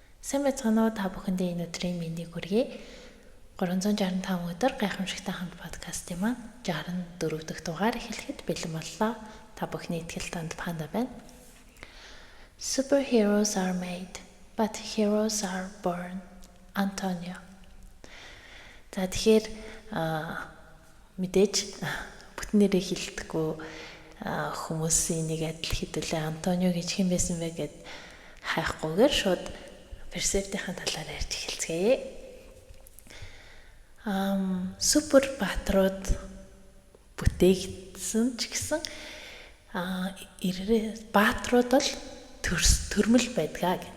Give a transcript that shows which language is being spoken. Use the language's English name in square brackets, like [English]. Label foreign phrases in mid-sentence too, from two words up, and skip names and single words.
[Mongolian] Сайн байцгаана уу та бүхэндээ энэ өдрийн мэндийг хүргэе. 365 өдөр гайхамшигтай хамт подкастын маань 64 дахь дугаар эхлэхэд бэлэн боллоо. Та бүхний итгэл танд Панда байна. [English] Superheroes are made, but heroes are born. Antonio. [Mongolian] За тэгэхээр мэдээж бүтэн нэрээ хэлдэггүй хүмүүсийн нэг адил хэдүүлээ Антонио гэж хэн байсан бэ гэд хайхгүйгээр шууд Персефтийн талаар ярьж эхэлцгээе. Супер баатрууд бүтээгдсэн ч гэсэн баатрууд бол төрмөл байдгаа гэх.